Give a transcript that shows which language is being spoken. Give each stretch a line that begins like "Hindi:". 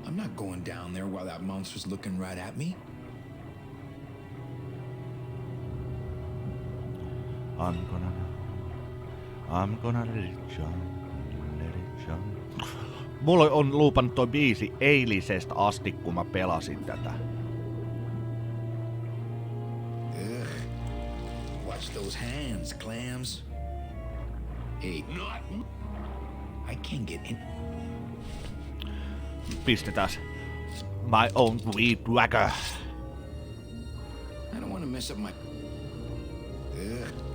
English: I'm not going down there while that monster's looking right at me. I'm gonna let it shine, let it shine.
Finnish: Mulla on luupannut toi biisi eilisestä asti, kun mä pelasin tätä. Ugh.
English: Watch those hands, clams. Hey, I can't get in.
Finnish: Pistetäs
English: my own weed whacker. I don't want to mess up my... Ugh.